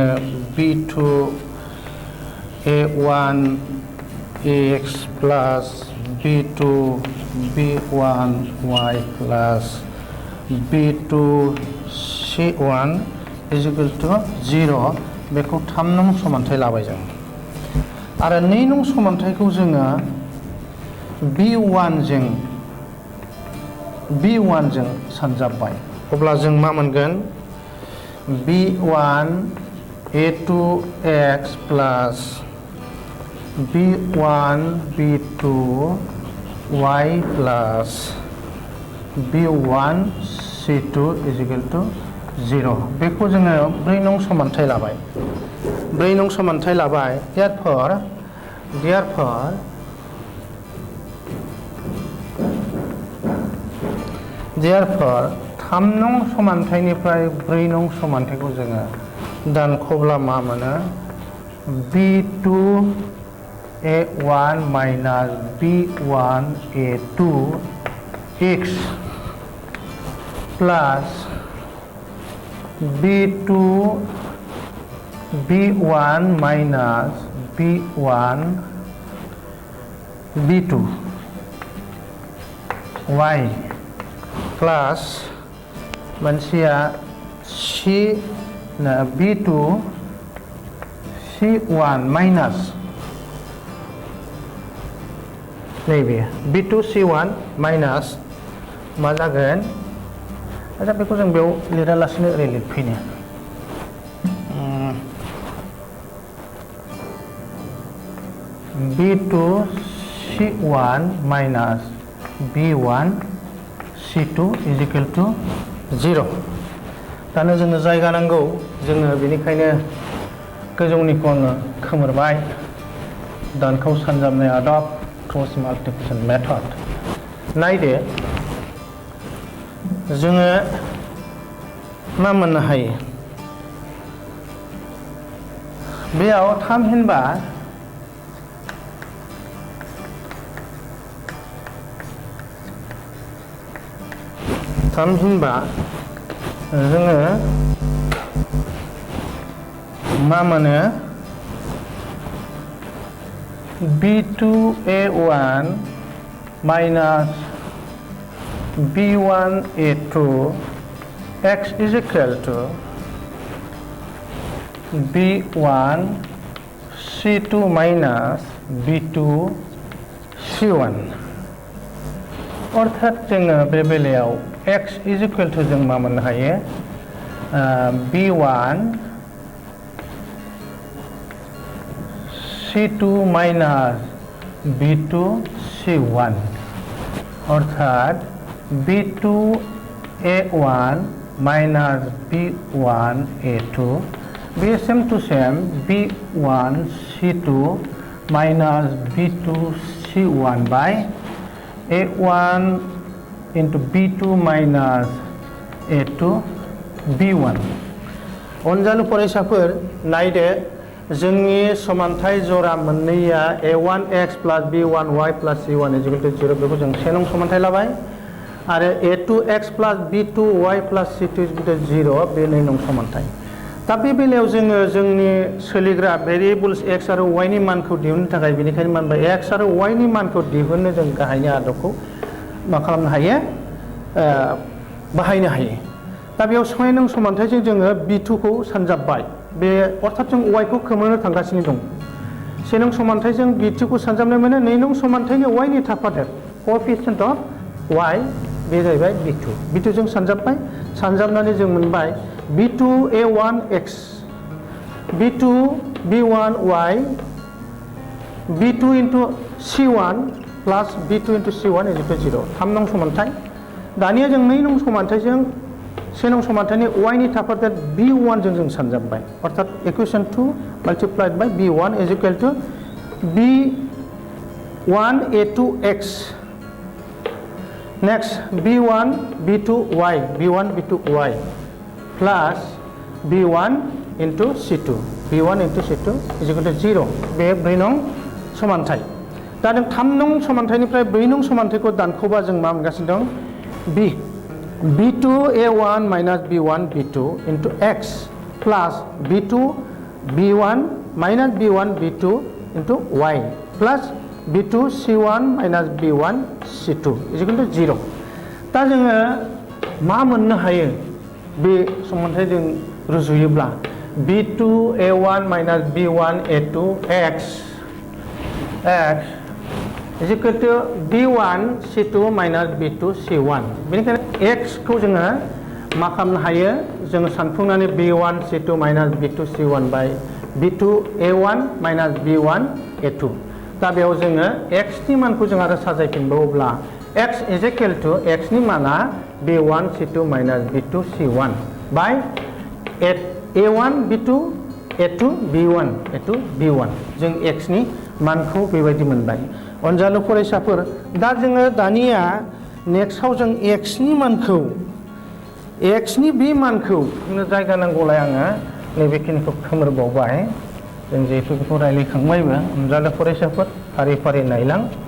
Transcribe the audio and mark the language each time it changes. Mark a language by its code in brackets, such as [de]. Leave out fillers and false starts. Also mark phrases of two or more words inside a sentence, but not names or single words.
[en] b2 a1 ax plus b2 b1y plus b2 c1 is equal to 0 [brx] बेखौ 3 नं समानथाय लाबाय जों। आरो 2 नं समानथायखौ जोङो b1 जों सानजाबबाय। अब्ला जों मा मोनगोन, [en] b1 a2x plus b1 b2y plus b1 c2 is equal to 0 [brx] बेखौ जोङो 4 नं समानथाय लाबाय। 4 नं समानथाय लाबाय। therefore 3 नं समानथायनिफ्राय 4 नं समानथायखौ जोङो दानख'ब्ला मा मोनो, [en] b2 a1 minus b1 a2 x plus b2 b1 minus b1 b2 y plus [brx] मोनसेया b2 c1 माइनास नैबे b2 c1 माइनास मा जागोन, आच्छा बेखौ जों बेयाव लिरालासिनो ओरै लिरफैनो [en] b2 c1 minus b1 c2 is equal to 0 [brx] दानो जोंनो जायगा नांगौ जोङो बेनिखायनो गोजौनिखौ आङो खोमोरबाय दानखौ सानजाबनाय आदब [en] cross multiplication method [brx] नायदो जोङो मा मोननो हायो बेयाव 3 हिनबा जोङो मा मोनो [en] b2a1 minus b1a2 x is equal to b1 c2 minus b2 c1 [brx] अर्थात जोङो बे बेलायाव [en] x is equal to [brx] जों मा मोननो हायो [en] b1 c2 minus b2 c1 अर्थात b2a1 minus b1a2 be same to same b1 c2 minus b2 c1 by a1 into b2 minus a2 b1 [brx] अनजालु फरायसाफोर नायदो जोंनि समानथाय जरा मोननैया a1x plus b1y plus c1 is equal to 0 बेखौ जों से नं समानथाय लाबाय आरो [en] a2x plus b2y plus c2 is equal to 0 [brx] बे नै नं समानथाय दा बे बेलायाव जोङो जोंनि सोलिग्रा भेरिएबल्स x आरो y नि मानखौ दिहुननो थाखाय बेनिखायनो मा होनबाय x आरो y नि मानखौ दिहुननो जों गाहायनि आदबखौ मा खालामनो हायो बाहायनो हायो दा बेयाव से नं समानथायजों जोङो b2 खौ सानजाबबाय बे अर्थात जों y खौ खोमोरनो थांगासिनो दं से नं समानथायजों b2 खौ सानजाबनाय माने नै नं समानथायनि y नि थाफादेर [en] coefficient of [brx] y बे जाहैबाय b2 जों सानजाबबाय सानजाबनानै जों मोनबाय [en] b2a1x b2 b1y b2 into c1 plus b2 into c1 is equal to 0 [brx] 3 नं समानथाय दानिया जों नै नं समानथायजों से नं समानथायनि y नि थाफादेर b1 जों सानजाबबाय अर्थात [en] equation 2 multiplied by b1 is equal to b1a2x next b1 b2y plus b1 into c2 is equal to 0 [brx] बे 4 नं समानथाय दा जों 3 नं समानथायनिफ्राय 4 नं समानथायखौ दानख'बा जों मा मोनगासिनो दं b2a1 minus b1 b2 into x plus b2 b1 minus b1 b2 into y plus b2 c1 minus b1 c2 is equal to 0 दा जोङो मा मोननो हायो बे समानथायजों रुजुयोब्ला b2a1 minus b1 a2 x is equal to b1 c2 minus b2 c1 बेनिखायनो x खौ जोङो मा खालामनो हायो जोङो सानफुंनानै b1 c2 minus b2 c1 by b2 a1 minus b1 a2 दा बेयाव जोङो x नि मानखौ जों आरो साजायफिनबावोब्ला [en] x is equal to [brx] x नि माना [en] b1 c2 minus b2 c1 by a1 b2 a2 b1 [brx] जों x नि मानखौ बेबायदि मोनबाय अनजालु फरायसाफोर दा जोङो दानिया नेक्स्टआव जों x नि मानखौ x नि बे मानखौ जायगा नांगौलाय आङो नैबेखिनिखौ खोमोरबावबाय जों जिहेतु बेखौ रायलायखांबायबो अनजालु फरायसाफोर फारि फारि नायलां